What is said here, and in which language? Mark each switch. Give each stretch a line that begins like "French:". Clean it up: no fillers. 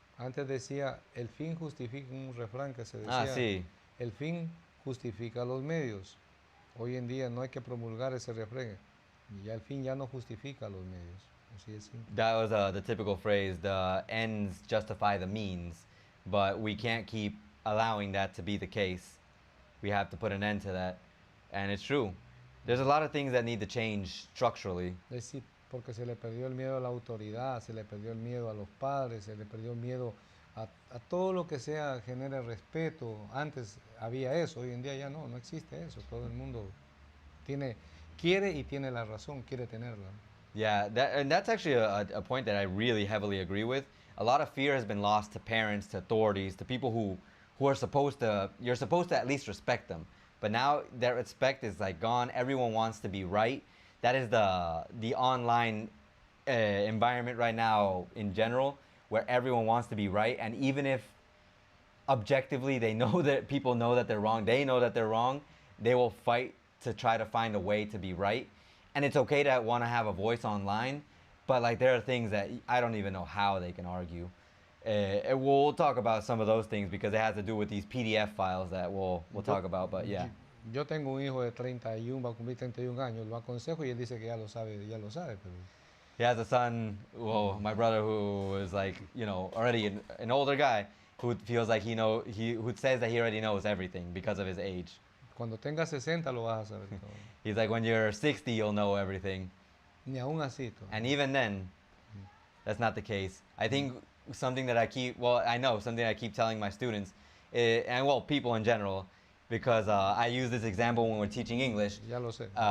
Spanish: Antes decía, el fin justifica, un refrán que se decía, Sí. el fin justifica los medios. Hoy en día no hay que promulgar ese refrán. Y ya el fin ya no justifica los medios. Así es simple.
English: That was the typical phrase, the ends justify the means, but we can't keep allowing that to be the case. We have to put an end to that, and it's true. There's a lot of things that need to change structurally.
Spanish: Es decir, porque se le perdió el miedo a la autoridad, se le perdió el miedo a los padres, se le perdió el miedo a todo lo que genere respeto. Antes había eso, hoy en día ya no existe eso. Todo el mundo quiere y tiene la razón, quiere tenerla.
English: Yeah, that's actually a point that I really heavily agree with. A lot of fear has been lost to parents, to authorities, to people who are you're supposed to at least respect them. But now that respect is like gone. Everyone wants to be right. That is the online environment right now in general, where everyone wants to be right. And even if objectively they know that people know that they're wrong, they know that they're wrong, they will fight to try to find a way to be right. And it's okay to want to have a voice online, but like there are things that I don't even know how they can argue. We'll talk about some of those things because it has to do with these PDF files that we'll talk about, but yeah.
Spanish: Yo tengo un hijo de 31, va a cumplir 31 años, lo aconsejo y él dice que ya lo sabe, pero...
English: He has a son, my brother, who is like, already an older guy who feels like who says that he already knows everything because of his age.
Spanish: Cuando tenga 60 lo vas a saber todo.
English: He's like, when you're 60, you'll know everything.
Spanish: Ni aún así.
English: And even then, that's not the case. I think something that I keep telling my students, and people in general, because I use this example when we're teaching English.
Spanish: Ya lo sé.